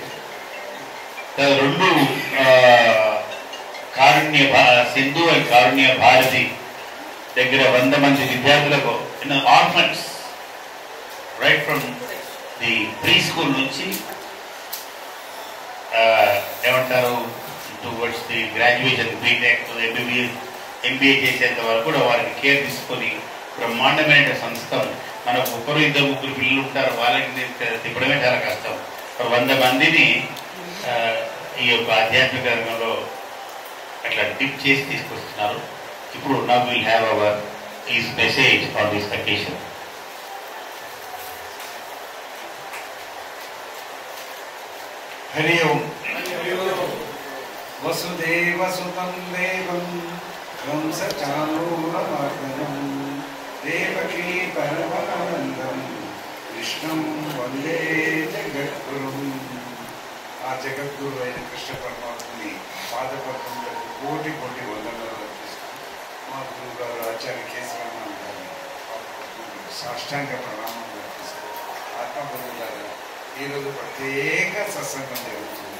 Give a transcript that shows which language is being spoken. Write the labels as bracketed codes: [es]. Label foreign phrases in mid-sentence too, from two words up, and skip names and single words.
[te] రెండు సింధు అండ్ కారుణ్య భారతి దగ్గర 100 మంది విద్యార్థులకు [en] orphans right from the pre school [te] నుంచి ఏమంటారు [en] towards the graduation, [te] బీటెక్, ఎంబీఏ చేసేంత వరకు కూడా వారికి కేర్ తీసుకొని బ్రహ్మాండమైన సంస్థ. మనకు 1-2-3 పిల్లలు ఉంటారు, వాళ్ళకి తిప్పడమే చాలా కష్టం. 100 మందిని ఈ యొక్క ఆధ్యాత్మిక రంగంలో అట్లా టిప్ చేసి తీసుకొస్తున్నారు. [en] ఇప్పుడు now we'll have our his message on this occasion. [sa] हरि ओम. वसुदेव सुतं देवं कंसचाणूरमर्दनं देवकी परमानन्दं कृष्णं वन्दे जगद्गुरुं. [te] ఆ జగద్గురు అయిన కృష్ణ పరమాత్మని పాదపద్మములకు కోటి కోటి వందనాలు అర్పిస్తాం. మా గురువు గారు ఆచార్య కేశవరామన్ గారి సాష్టాంగ ప్రణామం అర్పిస్తాం. ఆత్మగురువు గారు ఈరోజు ప్రత్యేక సత్సంగం జరుగుతుంది.